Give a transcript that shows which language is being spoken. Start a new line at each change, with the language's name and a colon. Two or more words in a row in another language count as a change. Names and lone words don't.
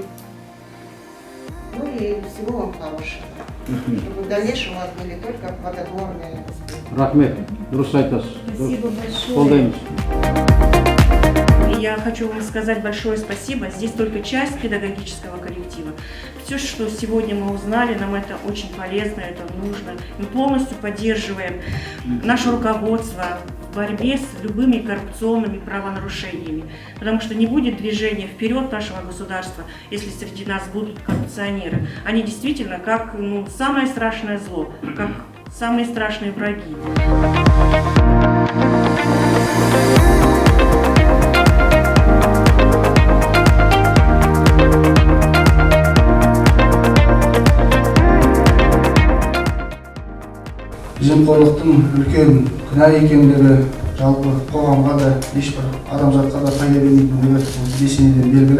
Russian: Ну и всего вам хорошего. Чтобы в дальнейшем у вас были только плодотворные успехи.
Kazakh: Рахмет, дұрыс айтасыз.
Russian: Спасибо большое. Я хочу вам сказать большое спасибо. Здесь только часть педагогического коллектива. Все, что сегодня мы узнали, нам это очень полезно, это нужно. Мы полностью поддерживаем наше руководство в борьбе с любыми коррупционными правонарушениями. Потому что не будет движения вперед нашего государства, если среди нас будут коррупционеры. Они действительно как самое страшное зло, как самые страшные враги.
Kazakh: Жемқорлықтың үлкен күнә екендігі жалпы қоғамға да ешбір адамзатқа да пайда бермейтіндігі бесенеден белгілі.